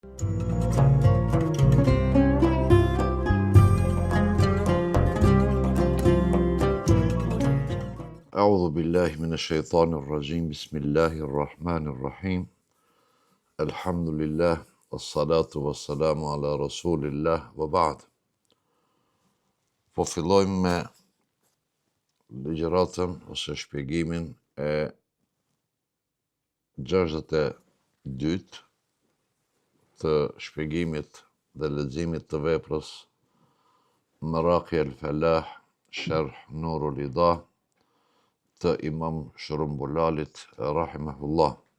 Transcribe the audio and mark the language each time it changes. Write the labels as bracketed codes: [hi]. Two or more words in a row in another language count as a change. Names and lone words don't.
[ar] أعوذ بالله من الشيطان الرجيم بسم الله الرحمن الرحيم الحمد لله والصلاة والسلام على رسول الله وبعد. [sq] Po fillojmë me ligjëratën ose shpjegimin e 62 të shpjegimit dhe leximit të veprës Maraqi al-Falah, Sharh Nurul Idah të Imam Shërumbulalit rahimahullah.